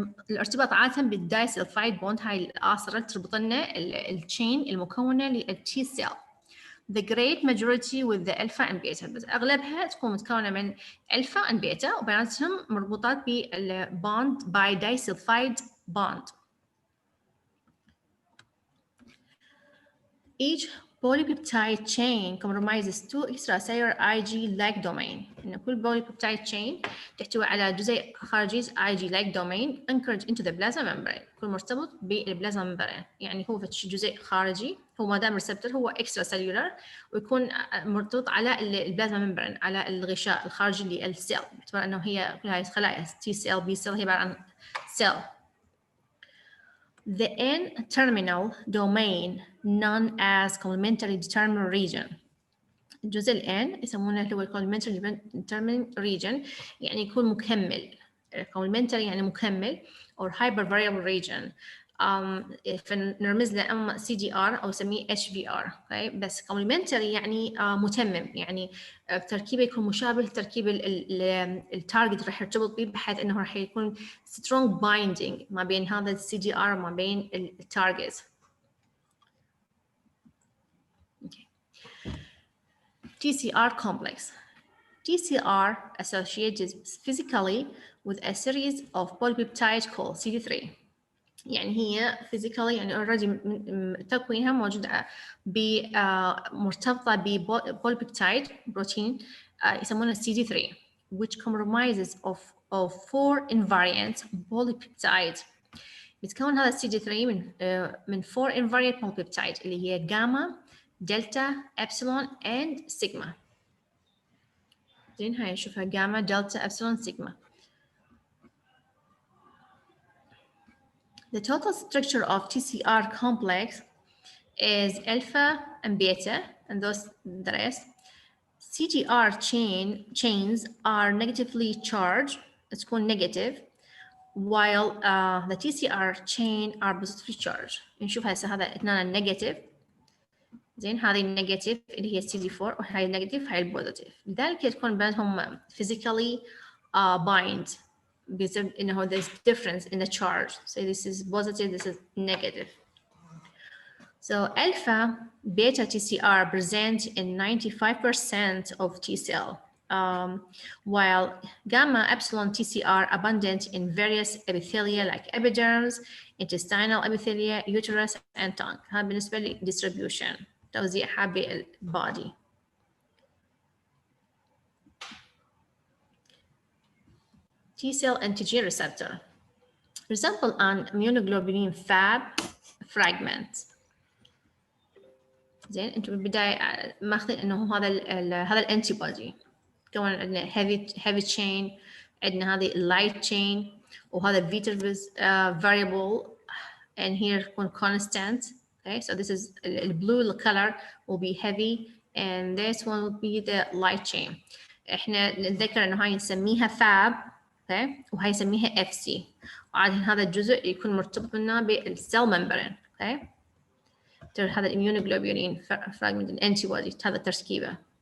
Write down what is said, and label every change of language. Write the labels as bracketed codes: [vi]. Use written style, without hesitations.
[ar] الارتباط عادة بالدايسلفايد بوند هاي الآصرة تربط لنا الchain المكونة للتي سيل. [en] The great majority with the alpha and beta [ar] بس أغلبها تكون متكونة من [en] alpha and beta [ar] وبيناتهم مربوطات [en] بالbond by disulfide bond. Each polypeptide chain comprises two extracellular Ig-like domain. [ar] إن كل polypeptide chain تحتوي على جزيء خارجي Ig-like domain [en] anchored into the plasma membrane. [ar] كل مرتبط بالبلازما membrane. يعني هو جزيء خارجي هو ما دام receptor هو extracellular ويكون مرتبط على البلازما membrane على الغشاء الخارجي للسيل. باعتبار إنه هي كل هاي الخلايا T cell B cell هي عبارة عن cell. [en] The N-terminal domain known as complementary determinant region. [ar] الجزء الN يسمونه اللي هو complementary determinant region يعني يكون مكمل. [en] complementary [ar] يعني مكمل [en] or hypervariable region. [ar] فنرمز له اما CDR او نسميه HVR. [en] okay? [ar] بس complementary يعني متمم يعني تركيبه يكون مشابه لتركيب التارجت راح يرتبط به بحيث انه راح يكون strong binding ما بين هذا CDR وما بين التارجت. [en] okay. TCR complex. TCR associated physically with a series of polypeptides called CD3. [ar] يعني هي physically يعني already تكوينها موجودة مرتبطة ببوليبيبتايد بروتين يسمونه CD3 [en] which comprises of 4 invariant polypeptides. [ar] بتكون هذا CD3 من [en] 4 invariant polypeptides [ar] اللي هي جاما دلتا ابسلون and سيجما. زين هاي نشوفها جاما دلتا ابسلون سيجما. [en] The total structure of TCR complex is alpha and beta, and those the rest. CDR chains are negatively charged, it's called negative, while the TCR chain are positively charged. [ar] نشوف هسه هذا اثنان negative. زين هذه النيجاتيف اللي هي CD4 وهاي النيجاتيف هاي البوزيتيف. لذلك تكون بينهم physically bind. بسبب إنه [en] there's difference in the charge. So this is positive, this is negative. So alpha beta TCR present in 95% of T cell. while gamma epsilon TC are abundant in various epithelia like epidermis, intestinal epithelia, uterus, and tongue. [ar] هذا بالنسبة لي distribution توزيعها بالبادي. [en] T cell antigen receptor resemble an immunoglobulin Fab fragment. [ar] زين انتم بالبدايه ماخذين انه هذا الانتي بودي كون عندنا heavy chain، عندنا هذه light chain، وهذا vector variable and here يكون constant. [en] Okay, so this is the blue color will be heavy and this one will be the light chain. [ar] احنا نتذكر انه هاي نسميها Fab، okay، وهاي نسميها FC، وعادة هذا الجزء يكون مرتبط لنا بالسيل ممبرين. okay، هذا الاميونوجلوبولين فراجمنت الانتيبودي هذا تركيبه.